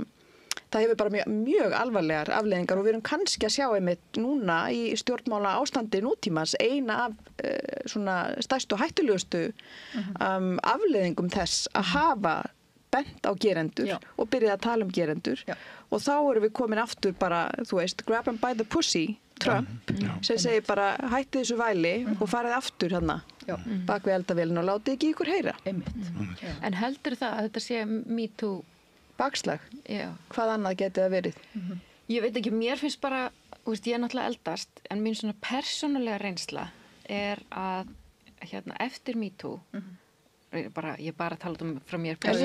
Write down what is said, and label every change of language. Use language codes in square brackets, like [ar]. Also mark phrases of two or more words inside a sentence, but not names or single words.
[is] það hefur bara mjög alvarlegar afleiðingar og við erum kannski að sjá einmitt núna í stjórnmála ástandi nútímans eina af svona stærstu og hættulegustu afleiðingum þess að hafa bent á gerendur og byrjað að tala gerendur og þá erum við komin aftur bara, þú veist, [en] grab them by the pussy [is] Trump, sem segir bara hætti þessu væli og farið aftur hérna bak við eldavélina og látið ekki ykkur heyra. En heldur það að þetta sé Me Too bakslag? Já. Hvað annað geti það verið? Ég veit ekki, mér finnst bara, ég er náttúrulega eldast, en mín svona persónulega reynsla er að eftir Me Too, ég bara tala frá mér persónulega.